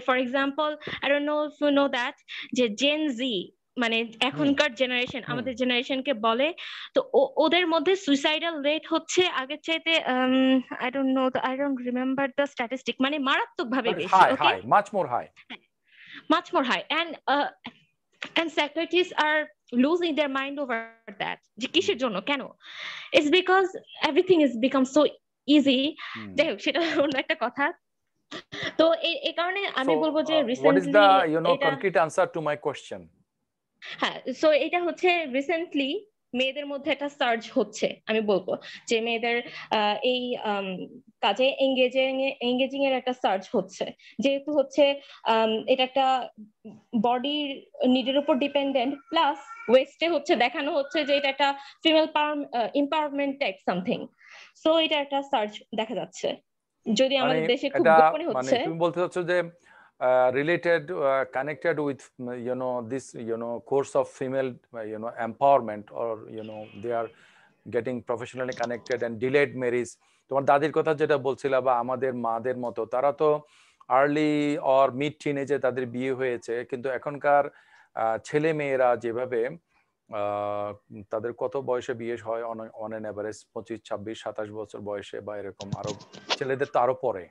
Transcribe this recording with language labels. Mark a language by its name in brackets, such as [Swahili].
[Bangla] For example, [English] I don't know if you know that, [Bangla] যে gen জি মানে এখনকার generation, আমাদের জেনারেশনকে বলে, তো ওদের মধ্যে সুইসাইডাল রেট হচ্ছে আগের চাইতে [English] I don't remember the statistic, [Bangla] মানে মারাত্মক ভাবে বেশি, ওকে, [English] much more high, much more high, and psychiatrists are losing their mind over that, [Bangla] যে কিসের জন্য, কেন? [English] It's because everything has become so easy. [Bangla] যাই হোক, সেটা অন্য একটা কথা। তো এই কারণে আমি বলবো যে [English] what is recently the [Bangla] এটা, [English] concrete answer to my question? [Bangla] হ্যাঁ, সো এটা হচ্ছে রিসেন্টলি মেয়েদের মধ্যে একটা সার্চ হচ্ছে, আমি বলবো যে মেয়েদের এই কাজে এঙ্গেজিং এর একটা সার্চ হচ্ছে, যেহেতু হচ্ছে এটা একটা বডির নিডের উপর ডিপেন্ডেন্ট, প্লাস ওয়েস্টে হচ্ছে দেখানো হচ্ছে যে এটা একটা female empowerment type something. So এটা একটা সার্চ দেখা যাচ্ছে, যদি আমাদের দেশে খুব গোপনে হচ্ছে। তুমি বলতে চাচ্ছো যে [English] related, connected with this course of female empowerment, or they are getting professionally connected and delayed marriage. [Bangla] তোমার দাদির কথা যেটা বলছিলা, বা আমাদের মাদের মতো, তারা তো আর্লি অর মিড টিনেজে তাদের বিয়ে হয়েছে, কিন্তু এখনকার ছেলে মেয়েরা যেভাবে তাদের কত বয়সে বিয়ে হয়, [English] on an average [Bangla] 25, 26, 27 বছর বয়সে বা এরকম, আরো ছেলেদের তো আরো পরে।